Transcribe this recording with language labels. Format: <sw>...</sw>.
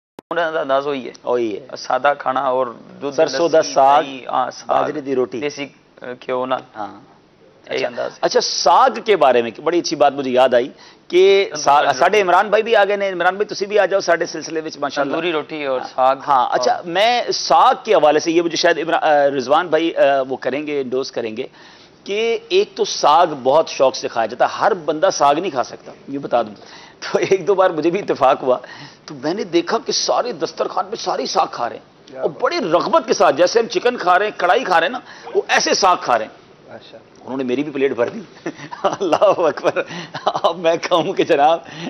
<ur>انداز وہی ہے سادہ کھانا اور دودھ</ur> <pa>سرسوں دا ساگ باجرے دی روٹی دیسی گھیو نال ہاں</pa> <ur>انداز اچھا ساگ کے بارے میں بڑی اچھی بات مجھے یاد آئی کہ</ur> <pa>ساڈے عمران بھائی بھی آ گئے نے عمران بھائی تسی بھی آ جاؤ ساڈے سلسلے وچ</pa> <ur>ماشاءاللہ تندوری روٹی اور ساگ ہاں اچھا میں ساگ کے حوالے سے یہ مجھے شاید رضوان بھائی وہ کریں گے انڈوز کریں گے کہ ایک تو ساگ بہت شوق سے کھایا جاتا ہے ہر بندہ ساگ نہیں کھا سکتا یہ بتا دوں تو ایک دو بار مجھے بھی اتفاق ہوا تو میں نے دیکھا کہ سارے دسترخوان پہ ساری ساگ کھا رہے ہیں اور بڑی رغبت کے ساتھ جیسے ہم چکن کھا رہے ہیں کڑھائی کھا رہے ہیں نا وہ ایسے ساگ کھا رہے ہیں انہوں نے میری بھی پلیٹ بھر دی اللہ اکبر اب میں کہوں کہ جناب</ur>